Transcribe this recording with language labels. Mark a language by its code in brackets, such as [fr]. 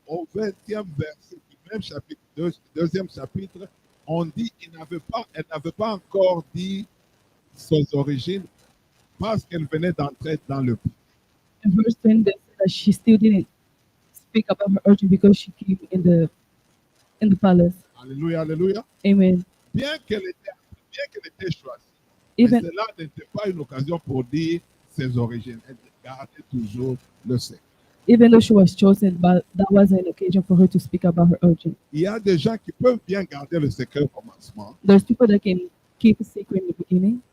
[fr] Au 20e verset du même chapitre, deuxième chapitre, on dit qu'elle n'avait pas encore dit ses origines parce qu'elle venait d'entrer dans le pays. [en] In verse 10, they say that she still didn't speak about her origin because she came in the palace. [fr] Alléluia, alléluia. Amen. Bien qu'elle était choisie, [en] Even [fr] mais cela n'était pas une occasion pour dire ses origines. Elle gardait toujours le secret. [en] even though she was chosen, but that wasn't an occasion for her to speak about her origin. [fr] Il y a des gens qui peuvent bien garder le secret au commencement, [en] There's people that can keep a secret in the beginning,